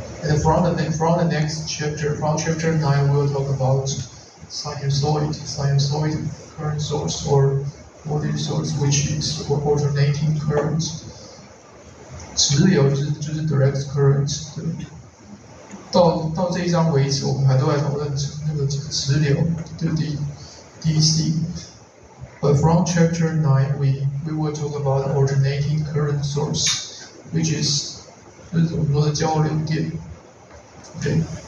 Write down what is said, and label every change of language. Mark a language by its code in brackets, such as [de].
[en] And from the next chapter, from chapter 9, we'll talk about sinusoid current source or voltage source, which is alternating current. [zh] 直流就是 direct current。到这一章为止，我们还都在讨论那个直流，就是 DC。 [en] But from chapter 9, we will talk about alternating current source, which is [zh] 就是我们说的交流电。 [en] Okay.